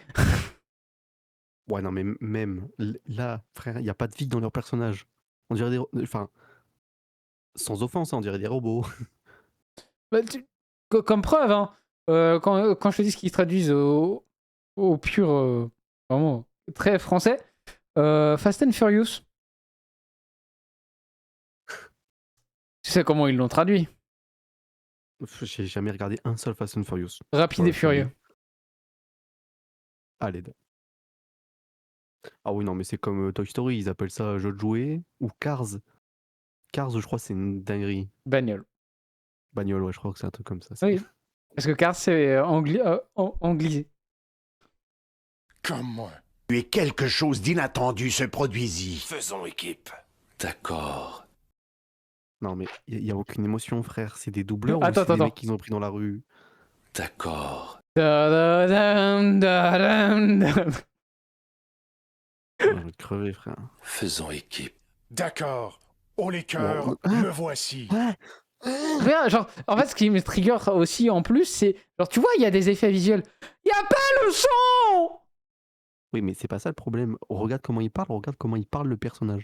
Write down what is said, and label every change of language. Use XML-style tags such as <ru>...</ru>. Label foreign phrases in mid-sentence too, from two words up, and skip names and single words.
<fr>Ouais, non, mais même là, frère, il n'y a pas de vie dans leur personnage. On dirait des. Enfin. Sans offense, hein, on dirait des robots. Bah, comme preuve, hein, quand je te dis ce qu'ils traduisent au pur. Vraiment, très français. Fast and Furious. Tu sais comment ils l'ont traduit? J'ai jamais regardé un seul Fast and Furious. Rapide Ouais, et furieux. Allez. Ah oui, non, mais c'est comme Toy Story, ils appellent ça jeu de jouet ou Cars. Cars, je crois, c'est une dinguerie. Bagnole. Bagnole, ouais, je crois que c'est un truc comme ça. Oui. Parce que Cars, c'est anglisé. Comment? Et quelque chose d'inattendu se produisit. Faisons équipe. D'accord. Non, mais il y a aucune émotion, frère. C'est des doubleurs Attends, ou c'est des attends. mecs qu'ils ont pris dans la rue? D'accord. Da-da-dam, da-dam, da-dam. Je vais te crever, frère. Faisons équipe. D'accord. Oh les cœurs, Bon, me voici. Rien, genre, en fait, ce qui me trigger aussi en plus, c'est. Genre, tu vois, il y a des effets visuels. Il y a pas le son! Oui, mais c'est pas ça le problème. Regarde comment il parle le personnage.</fr>